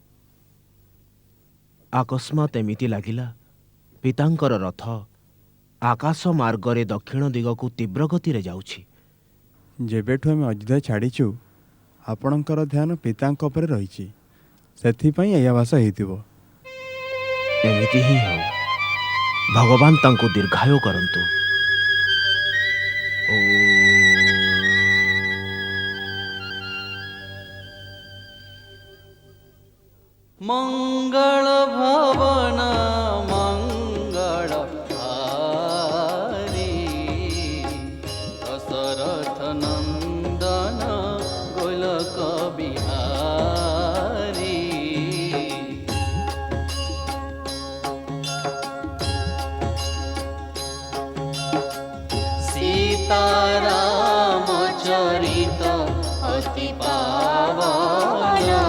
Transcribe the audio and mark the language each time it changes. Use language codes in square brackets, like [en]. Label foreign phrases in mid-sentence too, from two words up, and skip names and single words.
[or] ଅକସ୍ମାତ୍ ଏମିତି ଲାଗିଲା ପିତାଙ୍କର ରଥ ଆକାଶ ମାର୍ଗରେ ଦକ୍ଷିଣ ଦିଗକୁ ତୀବ୍ର ଗତିରେ ଯାଉଛି। ଯେବେଠୁ ଆମେ ଅଯୋଧ୍ୟା ଛାଡ଼ିଛୁ ଆପଣଙ୍କର ଧ୍ୟାନ ପିତାଙ୍କ ଉପରେ ରହିଛି, ସେଥିପାଇଁ ଏହି ଆଭାସ ହେଇଥିବ। ଏମିତି ହିଁ ହଉ, ଭଗବାନ ତାଙ୍କୁ ଦୀର୍ଘାୟୁ କରନ୍ତୁ। [awa] मंगल भवन मंगल हारी दशरथ नंदन गोलक बिहारी सीताराम चरित अति पावन